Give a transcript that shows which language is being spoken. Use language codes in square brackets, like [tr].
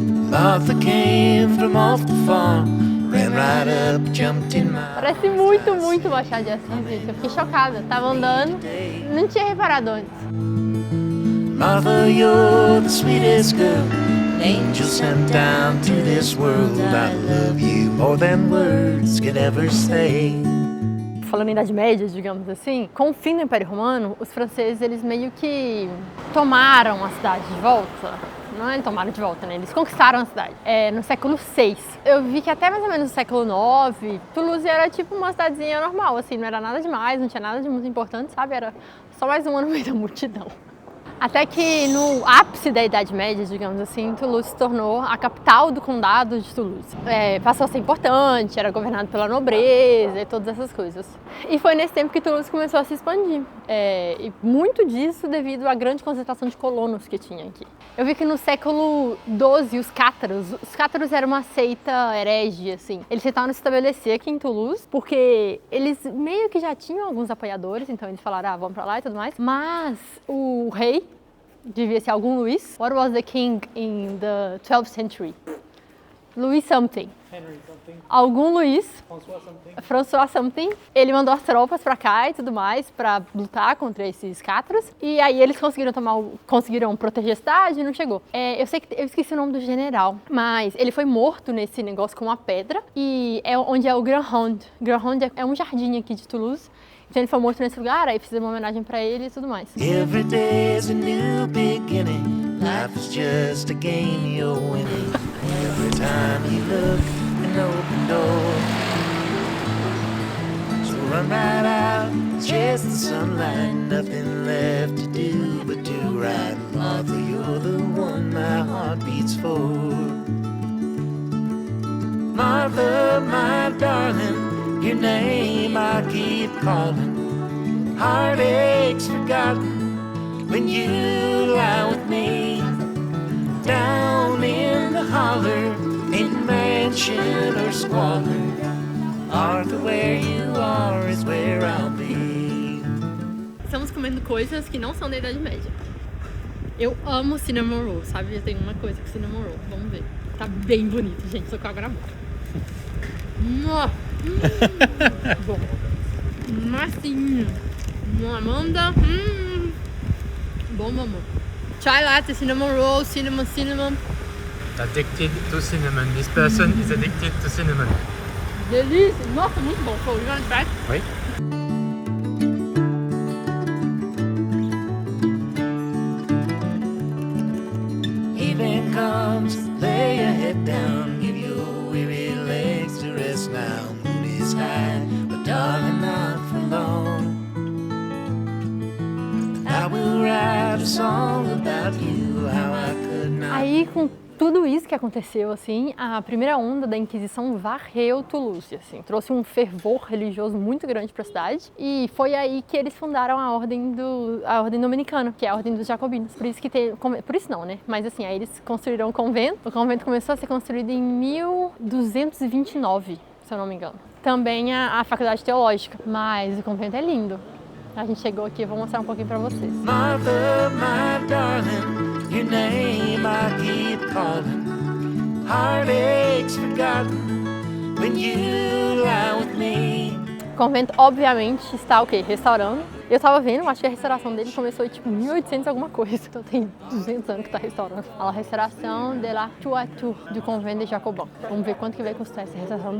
[en] Martha came from off the farm, ran right up, jumped in my... [pt] Parece muito Machado de Assis, gente. Eu fiquei chocada. Tava andando, não tinha reparado antes. [en] Martha, you're the sweetest girl, angel sent down to this world. I love you more than words could ever say. [pt] Falando em Idade Média, digamos assim, com o fim do Império Romano, os franceses, eles meio que tomaram a cidade de volta. Não é tomaram de volta, né? Eles conquistaram a cidade no século VI. Eu vi que até mais ou menos no século IX, Toulouse era tipo uma cidadezinha normal, assim, não era nada demais, não tinha nada de muito importante, sabe? Era só mais uma no meio da multidão. Até que no ápice da Idade Média, digamos assim, Toulouse se tornou a capital do condado de Toulouse. Passou a ser importante, era governado pela nobreza e todas essas coisas. E foi nesse tempo que Toulouse começou a se expandir. E muito disso devido à grande concentração de colonos que tinha aqui. Eu vi que no século XII, os cátaros eram uma seita herege, assim. Eles tentaram se estabelecer aqui em Toulouse, porque eles meio que já tinham alguns apoiadores, então eles falaram, vamos pra lá e tudo mais. Mas o rei, devia ser algum Luís. [en] What was the king in the 12th century? Louis something. Henry something. [pt] Algum Luís. [en] François something. François something. [pt] Ele mandou as tropas pra cá e tudo mais pra lutar contra esses cátaros. E aí eles conseguiram proteger a cidade e não chegou. Eu sei que eu esqueci o nome do general, mas ele foi morto nesse negócio com uma pedra. E é onde é o Grand Ronde. Grand Ronde é um jardim aqui de Toulouse. Então ele foi morto nesse lugar, aí fizeram uma homenagem pra ele e tudo mais. [en] Every day's a new beginning. Life is just a game you're winning. Every time you look, an open door. So run right out, chase the sunlight. Nothing left to do but do right. Martha, you're the one my heart beats for. Martha, my darling, your name I keep calling. Heartaches forgotten when you lie with me. Down in the holler, in mansion or squalor. Martha, where you are is where I'll be. [pt] Estamos comendo coisas que não são da Idade Média. Eu amo cinnamon roll, sabe? Eu tenho uma coisa com cinnamon roll. Vamos ver. Tá bem bonito, gente. Tô com água na boca. Bom. Massinho. Amanda. Bom. Chai latte, cinnamon roll, cinnamon. [en] Addicted to cinnamon. This person is addicted to cinnamon. [pt] Delícia! Nossa, muito bom. Foi o back. [fr] Oui. [en] Evening comes, lay your head down, give your weary legs to rest now. Moon is high, but darling, not for long. I will write a song about you, how I could not. [pt] Aí, com tudo isso que aconteceu, assim, a primeira onda da Inquisição varreu Toulouse, assim, trouxe um fervor religioso muito grande para a cidade, e foi aí que eles fundaram a ordem dominicana, que é a ordem dos jacobinos. Por isso que por isso não, né? Mas assim, aí eles construíram o convento. O convento começou a ser construído em 1229, se eu não me engano. Também a faculdade teológica, mas o convento é lindo. A gente chegou aqui, eu vou mostrar um pouquinho para vocês. [en] Martha, my darling, your name I keep calling. Heartaches forgotten when you lie with me. [pt] O convento, obviamente, está o quê? Restaurando. Eu tava vendo, acho que a restauração dele começou em tipo 1800 alguma coisa. Então tem 200 anos que tá restaurando. A restauração de la Toiture do convento de Jacobin. Vamos ver quanto que vai custar essa restauração.